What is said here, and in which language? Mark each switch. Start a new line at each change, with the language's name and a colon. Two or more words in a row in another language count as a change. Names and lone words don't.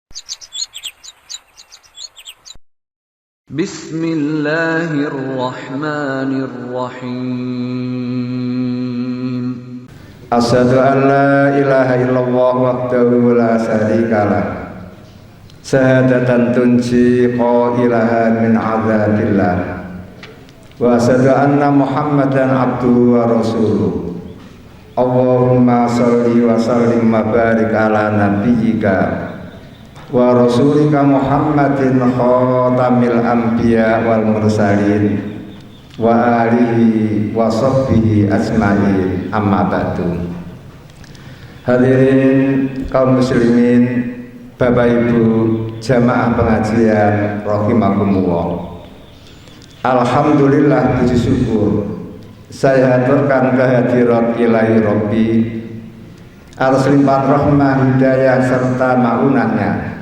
Arabic: Bismillahirrahmanirrahim. أشهد أن لا إله إلا الله وحده لا شريك له. شهادة تنجي قائلها من عذاب الله. وأشهد أن محمدا عبده ورسوله. اللهم صل وسلم وبارك على نبيك ورسولك محمد خاتم الأنبياء والمرسلين وآله وصحبه أجمعين، أما بعد.
Indonesian: Hadirin kaum muslimin, Bapak Ibu jamaah pengajian rahimakumullah. Alhamdulillah, puji syukur saya haturkan kehadirat
Arabic: إلهي ربي
Indonesian: atas limpahan rahmah, hidayah serta maunahnya.